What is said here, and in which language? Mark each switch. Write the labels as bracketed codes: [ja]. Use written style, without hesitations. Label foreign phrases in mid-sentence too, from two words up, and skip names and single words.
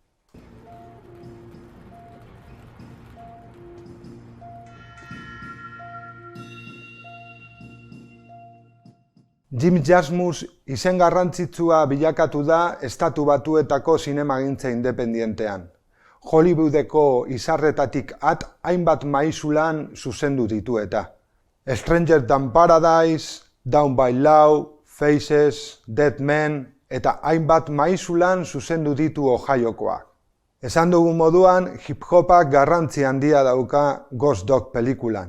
[eu] Jim Jarmusch izen garrantzitsua bilakatu da Estatu Batuetako zinemagintza independientean. Hollywoodeko izarretatik hainbat maisulan zuzendu ditu eta. Stranger Than Paradise, Down by Law, Faces, Dead Men eta hainbat maisulan zuzendu ditu Ohiokoak. Esan dugun moduan, hip-hopak garrantzi handia dauka Ghost Dog pelikulan.